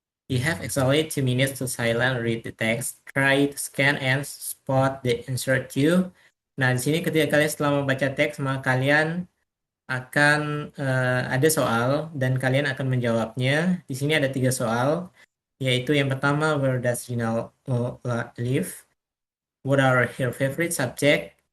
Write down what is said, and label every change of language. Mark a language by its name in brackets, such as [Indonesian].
[English] You have exactly 2 minutes to silent read the text. Try to scan and spot the insert you. [Indonesian] Nah, di sini ketika kalian setelah membaca teks, maka kalian akan ada soal dan kalian akan menjawabnya. Di sini ada 3 soal, yaitu yang pertama, [English] where does Gina live? What are her favorite subject?